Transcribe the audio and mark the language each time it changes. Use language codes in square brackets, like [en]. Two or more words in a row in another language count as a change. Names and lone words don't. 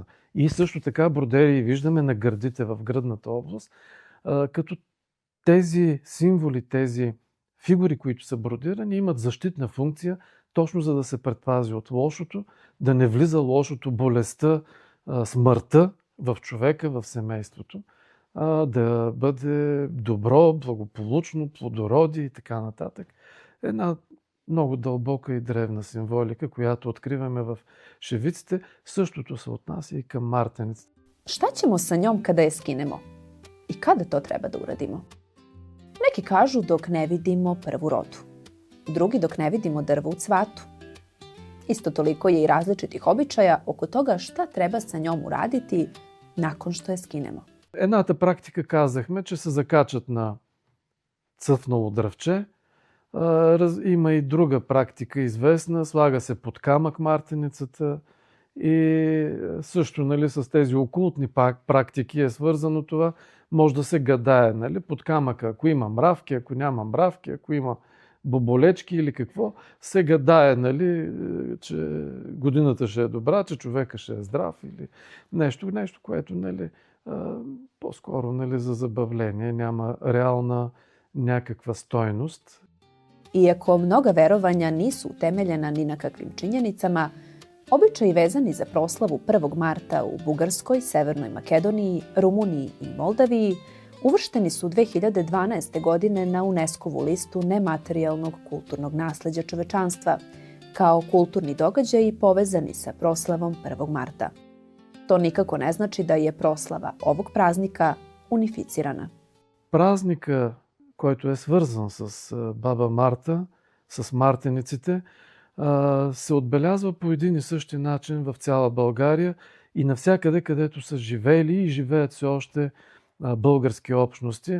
[bg] И също така бродери виждаме на гърдите в гръдната област, като тези символи, тези фигури, които са бродирани, имат защитна функция, точно за да се предпази от лошото, да не влиза лошото, болестта, смъртта в човека, в семейството, да бъде добро, благополучно, плодородие и така нататък. Една много дълбока и древна символика, която откриваме в шевиците. Същото се отнася и към мартеницата. [sr] Šta ćemo sa njom kada je skinemo? I kada to treba da uradimo? Neki kažu dok ne vidimo prvu rodu. Drugi dok ne vidimo drvo u cvatu. Isto toliko je i različitih običaja oko toga šta treba sa njom uraditi nakon što je skinemo. [bg] Едната практика казахме, че се закачат на цъфнало дръвче. Има и друга практика известна. Слага се под камък мартеницата и също с тези окултни практики е свързано това. Може да се гадае под камъка, ако има мравки, ако няма мравки, ако има боболечки или какво, се гадае, че годината ще е добра, че човека ще е здрав или нещо което по-скоро за забавление, няма реална някаква стойност. [sr] Iako mnoga verovanja nisu utemeljena ni na kakvim činjenicama, običaji vezani za proslavu 1. marta u Bugarskoj, Severnoj Makedoniji, Rumuniji i Moldaviji uvršteni su 2012. godine na UNESCO-vu listu nematerijalnog kulturnog nasleđa čovečanstva kao kulturni događaji povezani sa proslavom 1. marta. To nikako ne znači da je proslava ovog praznika unificirana. [bg] Празника, който е свързан с баба Марта, с мартениците, се отбелязва по един и същи начин в цяла България и навсякъде, където са живели и живеят все още български общности.